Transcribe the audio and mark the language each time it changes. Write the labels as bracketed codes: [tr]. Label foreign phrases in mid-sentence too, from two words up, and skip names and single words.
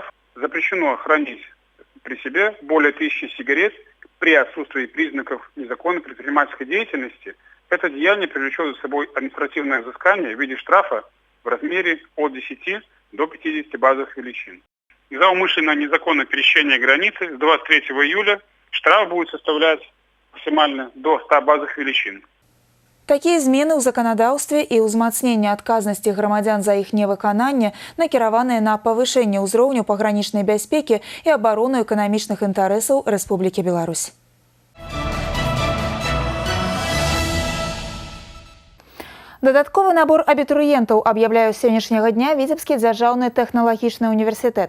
[ru] Запрещено хранить при себе более 1000 сигарет при отсутствии признаков незаконной предпринимательской деятельности. Это деяние привлечет за собой административное взыскание в виде штрафа в размере от 10 до 50 базовых величин. За умышленное незаконное пересечение границы с 23 июля штраф будет составлять максимально до 100 базовых величин. [be] Такія змены ў заканадаўстве і ўзмацненне адказнасці грамадзян за іх невыкананне накіраваныя на павышэнне ўзроўню пагранічнай бяспекі і абарону эканамічных інтарэсаў Рэспублікі Беларусь. Дадатковы набор абітурыентаў аб'яўляе з сённяшняга дня Віцебскі дзяржаўны тэхналагічны універсітэт.